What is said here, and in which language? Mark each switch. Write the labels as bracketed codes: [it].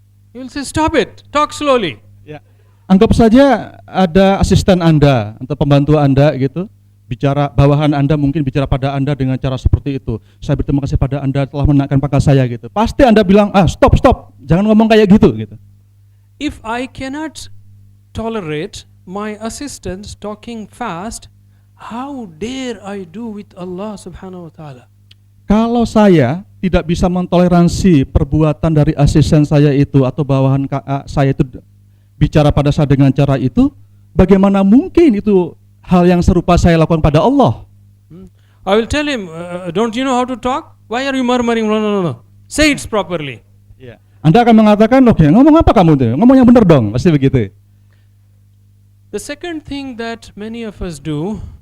[en] You will say, stop it, talk slowly. [id] Ya. Anggap saja ada asisten Anda atau pembantu Anda gitu, bicara bawahan Anda mungkin bicara pada Anda dengan cara seperti itu. Saya berterima kasih pada Anda telah menaikkan pangkat saya gitu. Pasti Anda bilang, stop, jangan ngomong kayak gitu. [en] If I cannot tolerate my assistants talking fast, how dare I do with Allah subhanahu wa ta'ala? [id] Kalau saya tidak bisa mentoleransi perbuatan dari asisten saya itu atau bawahan saya itu bicara pada saya dengan cara itu, bagaimana mungkin itu hal yang serupa saya lakukan pada Allah? [en] I will tell him, don't you know how to talk? Why are you murmuring? No. Say it properly. [id] Yeah. Anda akan mengatakan, oke, ngomong apa kamu tuh? Ngomong yang benar dong, pasti begitu. [en] The second thing that many of us do,